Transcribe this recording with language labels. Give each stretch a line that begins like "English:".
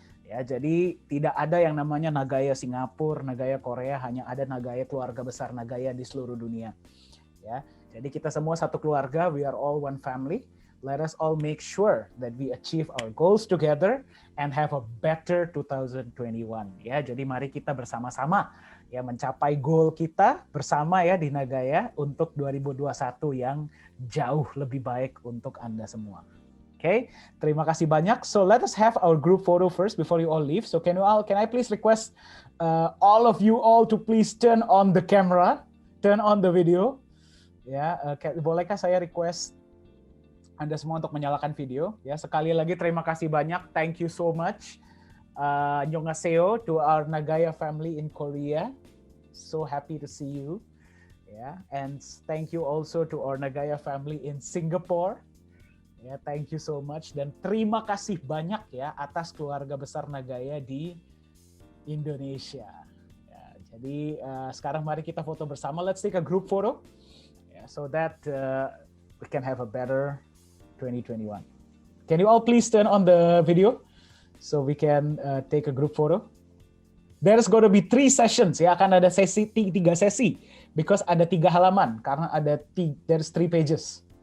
Indonesian: Jadi tidak ada yang namanya Nagaya Singapura, Nagaya Korea, hanya ada Nagaya keluarga besar Nagaya di seluruh dunia. Jadi kita semua satu keluarga,
English: we are all one family. Let us all make sure that we achieve our goals together and have a better 2021.
Indonesian: Jadi mari kita bersama-sama mencapai goal kita bersama di Nagaya untuk 2021 yang jauh lebih baik untuk Anda semua. Okay, terima kasih banyak.
English: So let us have our group photo first before you all leave. So can I please request all of you all to please turn on the camera, turn on the video.
Indonesian: Bolehkah saya request Anda semua untuk menyalakan video? Sekali lagi terima kasih banyak.
English: Thank you so much.
Korean: Annyeonghaseyo
English: to our Nagaya family in Korea. So happy to see you. And thank you also to our Nagaya family in Singapore. Thank you so much,
Indonesian: dan terima kasih banyak atas keluarga besar Nagaya di Indonesia. Jadi sekarang mari kita foto bersama.
English: Let's take a group photo, so that we can have a better 2021. Can you all please turn on the video so we can take a group photo? there's going to be 3 sessions ya,
Indonesian: akan ada 3 sesi
English: because
Indonesian: ada 3 halaman karena
English: there's 3 pages.